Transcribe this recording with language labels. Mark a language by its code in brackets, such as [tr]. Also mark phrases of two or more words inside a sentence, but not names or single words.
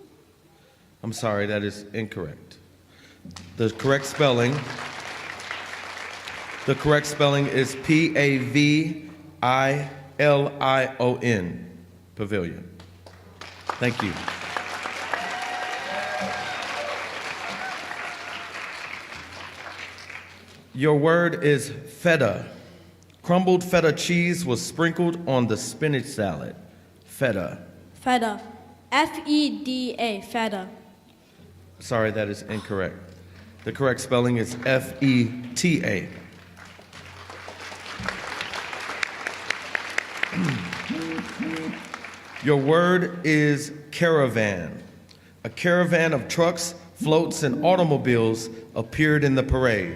[en] I'm sorry, that is incorrect. The correct spelling is Pavilion. Pavilion. Thank you. Your word is feta. Crumbled feta cheese was sprinkled on the spinach salad. Feta. Feta. Feda. Feta. Sorry, that is incorrect. The correct spelling is Feta. Your word is caravan. A caravan of trucks, floats, and automobiles appeared in the parade.